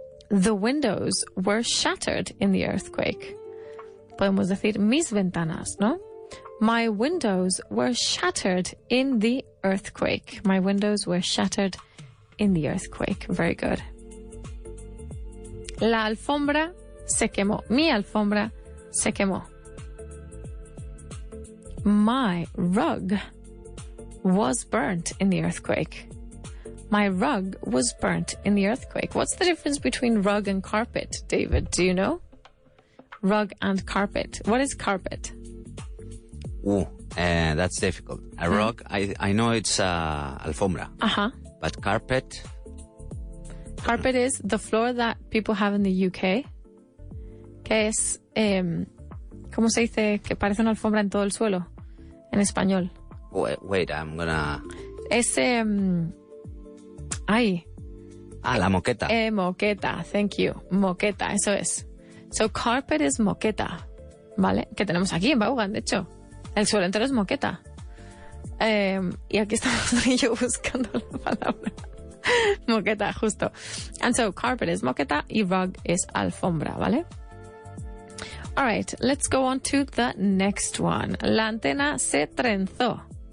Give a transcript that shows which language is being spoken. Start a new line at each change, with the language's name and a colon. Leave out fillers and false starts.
English: The windows were shattered in the earthquake.
Spanish: Podemos decir mis ventanas, ¿no?
English: My windows were shattered in the earthquake. My windows were shattered in the earthquake. Very good.
Spanish: La alfombra se quemó. Mi alfombra se quemó.
English: My rug was burnt in the earthquake. My rug was burnt in the earthquake. What's the difference between rug and carpet, David? Do you know? Rug and carpet. What is carpet? That's difficult. A rug, I know it's alfombra. Uh-huh. But carpet? Carpet is the floor that people have in the UK.
Spanish: Que es, ¿cómo se dice? Que parece una alfombra en todo el suelo. En español.
English: Wait, I'm gonna...
Spanish: Es, la moqueta. Moqueta,
English: thank you.
Spanish: Moqueta, eso es. So carpet es moqueta, ¿vale? Que tenemos aquí en Vaughan, de hecho. El suelo entero es moqueta. Y aquí estamos yo buscando la palabra. Moqueta, justo. And so carpet es moqueta y rug es alfombra, ¿vale?
English: All right, let's go on to the next one.
Spanish: La antena se trenzó.